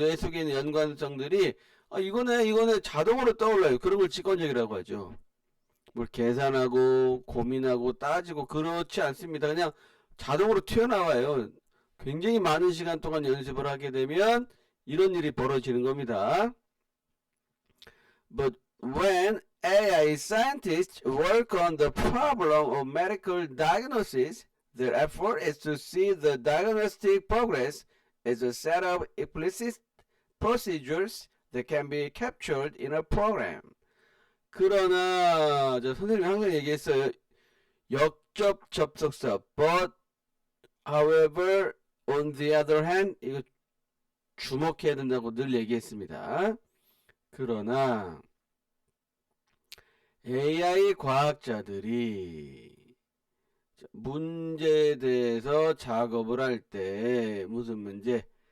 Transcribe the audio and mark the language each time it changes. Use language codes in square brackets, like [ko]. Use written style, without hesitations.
[ko] 뇌 속에 있는 연관성들이 이거네 자동으로 떠올라요. 그런 걸 직관적이라고 하죠. 뭘 계산하고 고민하고 따지고 그렇지 않습니다. 그냥 자동으로 튀어나와요. 굉장히 많은 시간 동안 연습을 하게 되면 이런 일이 벌어지는 겁니다. [en] But when AI scientists work on the problem of medical diagnosis, their effort is to see the diagnostic progress as a set of implicit procedures that can be captured in a program. [ko] 그러나 선생님이 항상 얘기했어요. 역접 접속사 [en] but however on the other hand [ko] 이거 주목해야 된다고 늘 얘기했습니다. 그러나 AI 과학자들이 문제에 대해서 작업을 할 때 무슨 문제?